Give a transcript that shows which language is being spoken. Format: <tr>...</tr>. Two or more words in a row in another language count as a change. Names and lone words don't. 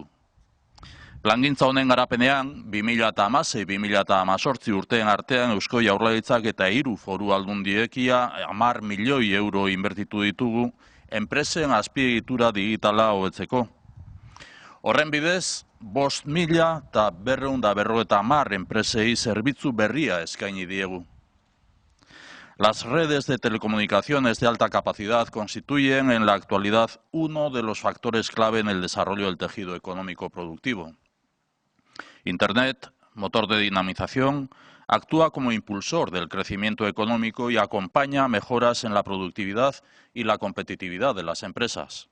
<eu>Plangintza honen garapenean, 2016-2018 urteen artean Eusko Jaurlaritzak eta 3 foru aldundiek ia 10 milioi euro inbertitu ditugu enpresen azpiegitura digitala hobetzeko. Horren bidez, 5.250 enpresei zerbitzu berria eskaini diegu.</eu> <es>Las redes de telecomunicaciones de alta capacidad constituyen en la actualidad uno de los factores clave en el desarrollo del tejido económico productivo. Internet, motor de dinamización, actúa como impulsor del crecimiento económico y acompaña mejoras en la productividad y la competitividad de las empresas.</es>